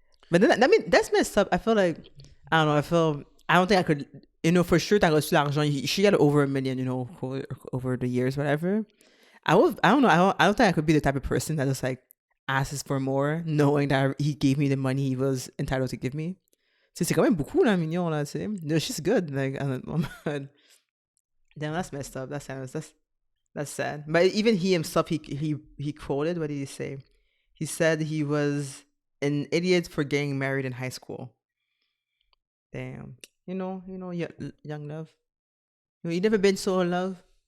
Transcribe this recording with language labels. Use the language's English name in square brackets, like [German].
[English] But then, I mean, that's messed up. I feel like, I don't know. I don't think I could, for sure, [French] t'as reçu l'argent. [English] She got over $1 million, over the years, whatever. I don't know. I don't think I could be the type of person that just like asks for more, knowing that he gave me the money he was entitled to give me. [French] C'est quand même beaucoup, là, mignon, là, tu sais. [English] She's good. Like, damn, that's messed up. That's sad. But even he himself, he quoted, what did he say? He said he was an idiot for getting married in high school. Damn. Young love. You never been so in love?